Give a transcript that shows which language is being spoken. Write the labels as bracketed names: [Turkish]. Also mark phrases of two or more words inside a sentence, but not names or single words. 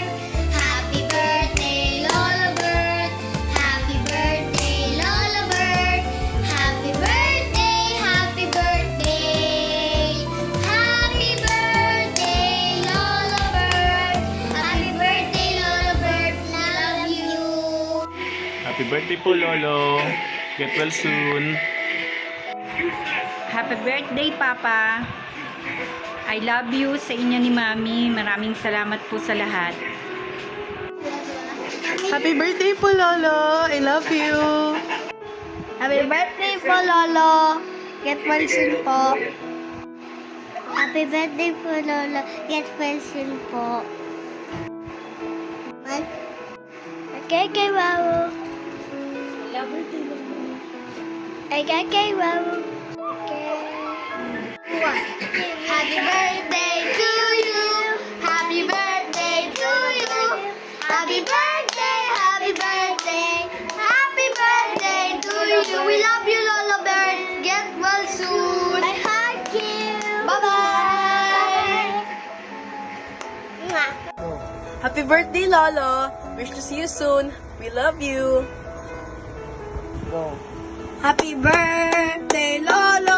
[English] Happy birthday, Lola Bert. Happy birthday, Lola Bert. Happy birthday, happy birthday. Happy birthday, Lola Bert. Happy birthday, Lola Bert. Love you. Happy birthday po, Lolo. Get well soon. Happy birthday, Papa. I love you [Filipino] sa inyo ni Mami. Maraming salamat po sa lahat. [English] Happy birthday po, Lolo. I love you. Happy birthday po, Lolo. Get well soon po. Happy birthday po, Lolo. Get well soon po. Okay, wow. Okay, wow. Happy birthday to you. Happy birthday to you. Happy birthday, happy birthday. Happy birthday to you. We love you, Lola Bert. Get well soon. I hug you. Bye-bye. Happy birthday, Lolo. Wish to see you soon. We love you. Happy birthday, Lolo.